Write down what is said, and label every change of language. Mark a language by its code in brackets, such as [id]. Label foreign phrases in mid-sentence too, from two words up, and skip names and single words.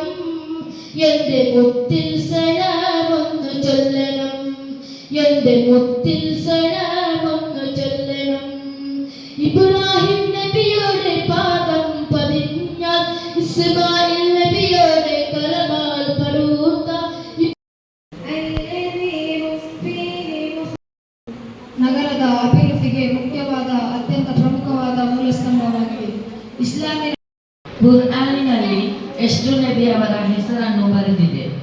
[ml] എന്റെ മുത്തിൽ സലാമൊന്ന് ചൊല്ലണം, എന്റെ മുത്തിൽ സലാമൊന്ന് ചൊല്ലണം. ഇബ്രാഹിം നബിയുടെ പാദം പതിഞ്ഞാൽ ഇസ്മായിൽ നബിയുടെ കലമാൽ പടൂത്ത. [kn] ನಗರದ ಅಭಿವೃದ್ಧಿಗೆ ಮುಖ್ಯವಾದ ಅತ್ಯಂತ ಪ್ರಮುಖವಾದ ಮೂಲಸ್ತಂಭವಾಗಿದೆ. ಇಸ್ಲಾಮಿನ ಕುರ್ಆನಿನಲ್ಲಿ ಎಷ್ಟು ನಬಿಯವರ ಹೆಸರನ್ನು ಬರೆದಿದೆ?